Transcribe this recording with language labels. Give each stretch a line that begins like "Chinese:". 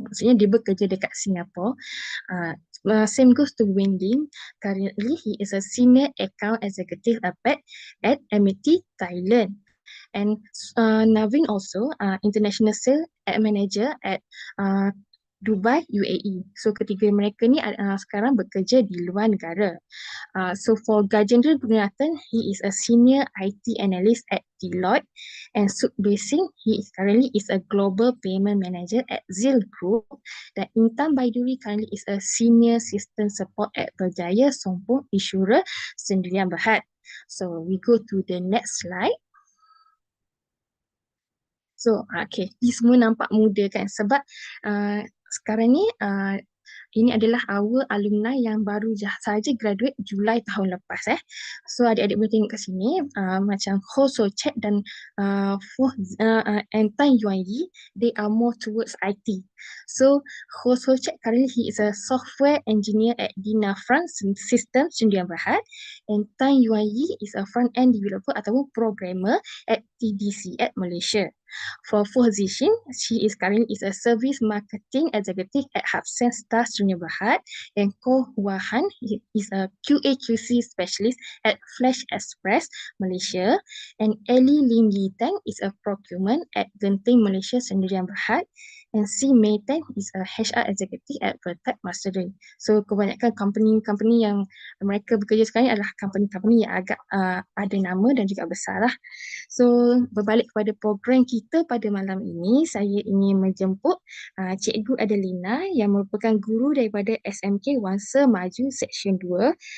Malay: Maksudnya dia bekerja dekat Singapore.
English: Same goes to Wending. Currently he is a senior account executive at MIT Thailand. And Navin also international sales manager at Dubai, UAE.
Malay: So ketiga mereka ni sekarang bekerja di luar negara.
English: So for Gajendra Gunathan, he is a senior IT analyst at Deloitte, and Sukbir Singh, he is currently a global payment manager at Zil Group. Dan Intan Baiduri currently is a senior system support at Berjaya Sompong Insurer Sendirian Berhad. So we go to the next slide.
Malay: So, okay, ni semua nampak muda kan sebab sekarang ni ini adalah
English: our alumni
Malay: yang baru saja graduate Julai tahun lepas. So adik-adik boleh tengok kat sini macam Ho So Chet dan and Tan Yuan Yi,
English: they are more towards IT. So Ho So Chet currently he is a software engineer at Dina Front System Sdn Bhd, and Tan Yuan Yi is a front end developer ataupun programmer at TDC at Malaysia. For Zishin, she is currently a service marketing executive at Hapsen Star Sdn Bhd, and Ko Hua Han is a QA/QC specialist at Flash Express Malaysia, and Ellie Lim Yi Tang is a procurement at Genting Malaysia Sdn Bhd, and Si Mei Tang is a HR executive at Vertex Mastering.
Malay: So kebanyakan company yang mereka bekerja sekarang adalah company yang agak ada nama dan juga besar lah. So berbalik kepada program kita pada malam ini, saya ingin menjemput Cikgu Adelina yang merupakan guru daripada SMK Wangsa Maju Seksyen 2.